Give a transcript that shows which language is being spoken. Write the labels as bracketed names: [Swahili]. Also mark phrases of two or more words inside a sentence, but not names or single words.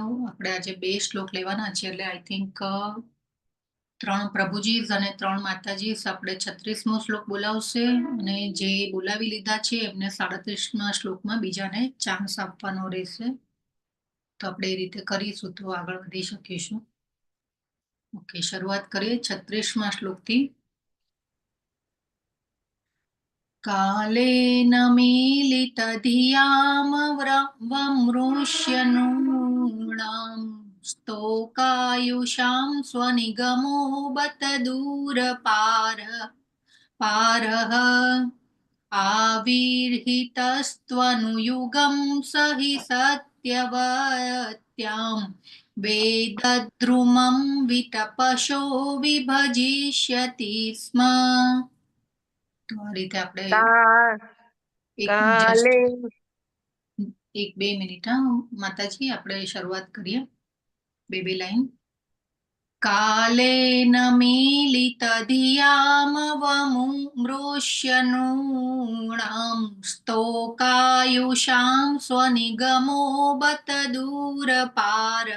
[Gujarati] આપણે આજે 2 શ્લોક લેવાના છે એટલે [English] I think [Gujarati] 3 પ્રભુજી અને 3 માતાજી આપણે 36મો શ્લોક બોલાવશે અને જે બોલાવી લીધા છે એમને 37મા શ્લોકમાં બીજાને ચાન્સ આપવાનો રહેશે. તો આપણે એ રીતે કરીશું તો આગળ વધી શકીશું. ઓકે, શરૂઆત કરીએ 36મા શ્લોકથી. [Sanskrit] कालेन मीलितधियाम वमृष्यनूणां स्तोकायुषां स्वनिगमो बत दूरपारः आविर्हितस्त्वनुयुगं स हि सत्यवत्यां वेदद्रुमं वितपशो विभजिष्यति स्म. [Gujarati] તો આ રીતે આપણે એક બે મિનિટ માતાજી આપણે શરૂઆત કરીએ. બે લાઈન. [Sanskrit] कालेन मीलितधियाम वमृष्यनूणां स्तोकायुषां स्वनिगमो बत दूरपारः.